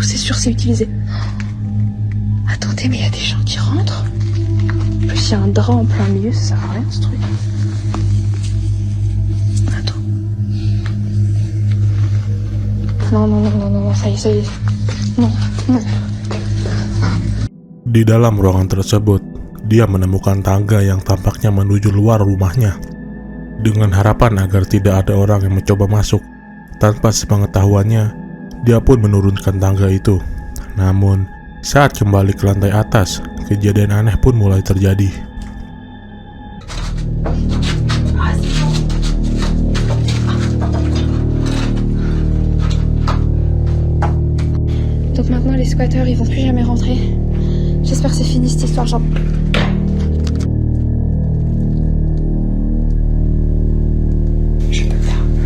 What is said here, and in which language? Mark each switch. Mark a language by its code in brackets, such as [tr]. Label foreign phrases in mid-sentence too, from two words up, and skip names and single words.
[fr] C'est sûr, c'est utilisé. Attendez, mais il y a des gens qui rentrent. En plus, il y a un drap en plein milieu. Ça sert à rien, ce truc. Attends. Non, ça y est. Non. [id] Di dalam ruangan tersebut, dia menemukan tangga yang tampaknya menuju luar rumahnya. Dengan harapan agar tidak ada orang yang mencoba masuk, tanpa sepengetahuannya, dia pun menurunkan tangga itu. Namun, saat kembali ke lantai atas, kejadian aneh pun mulai terjadi. [fr] Donc maintenant, les squatteurs, ils vont plus jamais rentrer. J'espère que c'est fini cette histoire, genre. Je peux pas.